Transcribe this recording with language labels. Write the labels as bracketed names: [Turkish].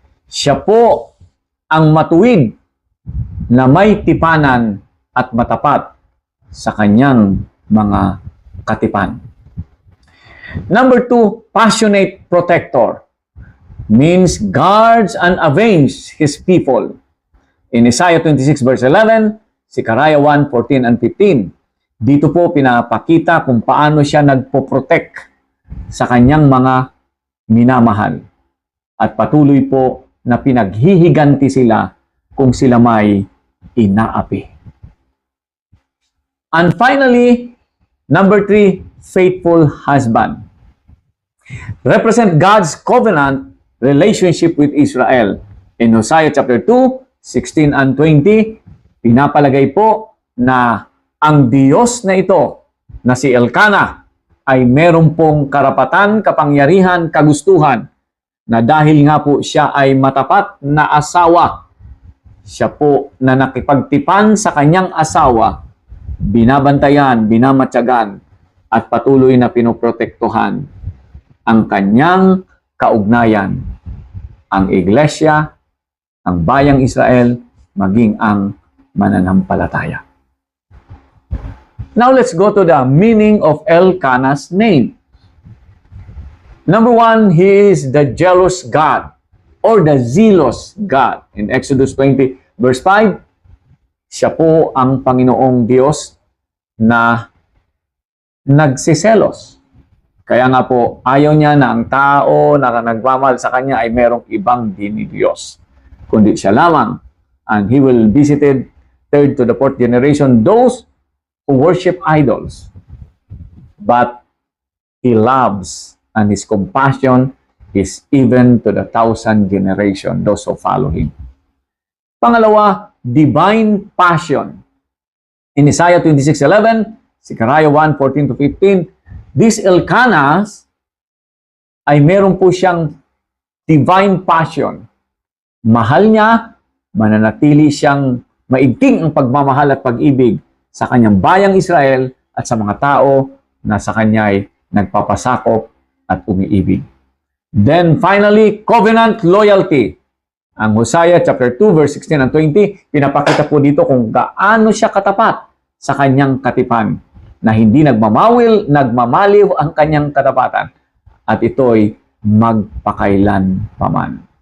[Filipino] Siya po ang matuwid na may tipanan at matapat sa kanyang mga katipan. [English] Number 2, passionate protector means guards and avenges his people. In Isaiah 26 verse 11, Zechariah 1, 14 and 15, [Filipino] dito po pinapakita kung paano siya nagpo-protect sa kanyang mga minamahal. At patuloy po na pinaghihiganti sila kung sila may inaapi. [English] And finally, number 3, faithful husband. Represent God's covenant relationship with Israel. In Hosea chapter 2, 16 and 20, [Filipino] pinapalagay po na ang Diyos na ito, na si Elkanah, ay meron pong karapatan, kapangyarihan, kagustuhan, na dahil nga po siya ay matapat na asawa, siya po na nakipagtipan sa kanyang asawa, binabantayan, binamatyagan, at patuloy na pinoprotektuhan ang kanyang kaugnayan, ang iglesia, ang bayang Israel, maging ang mananampalataya. [English] Now let's go to the meaning of Elkanah's name. Number 1, he is the jealous God or the zealous God. In Exodus 20 verse 5, [Filipino] siya po ang Panginoong Diyos na nagsiselos. Kaya nga po, ayaw niya na ang tao na nagmamahal sa kanya ay merong ibang dinidiyos, kundi siya lamang. [English] And he will visited third to the fourth generation those who worship idols. But he loves, and his compassion is even to the 1,000 generation, those who follow him. Pangalawa, divine passion. In Isaiah 26:11, Zechariah 1:14 to 15, this Elkanah [Filipino] ay meron po siyang [English] divine passion. [Filipino] Mahal niya, mananatili siyang maigting ang pagmamahal at pag-ibig sa kanyang bayang Israel at sa mga tao na sa kanya ay nagpapasakop at umiibig. [English] Then finally, covenant loyalty. [Filipino] Ang [English] Hosea chapter 2 verse 16 and 20, [Filipino] pinapakita po dito kung gaano siya katapat sa kanyang katipan, na hindi nagmamaliw ang kanyang katapatan, at ito'y magpakailan paman.